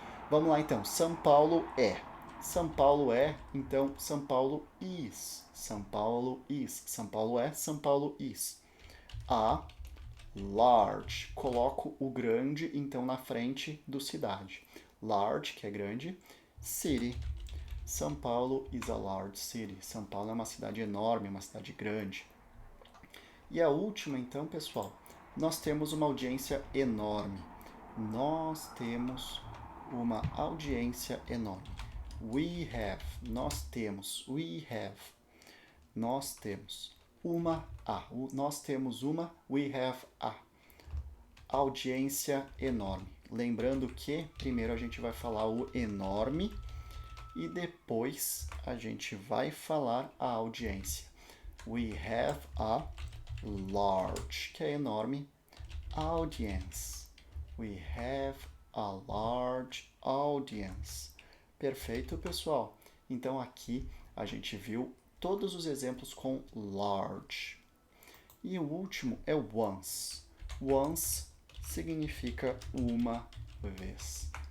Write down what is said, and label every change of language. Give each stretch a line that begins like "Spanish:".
Portuguese: Vamos lá então. São Paulo é. São Paulo é, então São Paulo is. São Paulo is. São Paulo é, São Paulo is. A Large, coloco o grande, então, na frente do cidade. Large, que é grande.
English: City, São Paulo is a large city.
Portuguese: São Paulo é uma cidade enorme, uma cidade grande. E a última, então, pessoal, nós temos uma audiência enorme. Nós temos uma audiência enorme.
English: We have,
Portuguese: nós temos,
English: we have,
Portuguese: nós temos nós temos uma,
English: we have a
Portuguese: audiência enorme. Lembrando que primeiro a gente vai falar o enorme e depois a gente vai falar a audiência.
English: We have a large,
Portuguese: que é enorme,
English: audience. We have a large audience.
Portuguese: Perfeito, pessoal? Então aqui a gente viu todos os exemplos com large. E o último é once. Once significa uma vez.